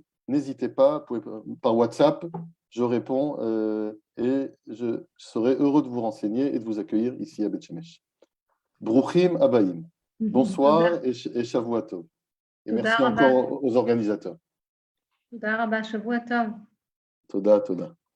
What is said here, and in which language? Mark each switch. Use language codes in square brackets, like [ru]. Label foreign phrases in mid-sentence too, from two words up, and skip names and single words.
[fr] N'hésitez pas, par WhatsApp, je réponds et je serai heureux de vous renseigner et de vous accueillir ici à Beth Shemesh. [he] ברוכים הבאים. [fr] Bonsoir et [he] שבוע טוב. [fr] Et merci encore aux organisateurs. [he] תודה רבה שבוע טוב. Toda.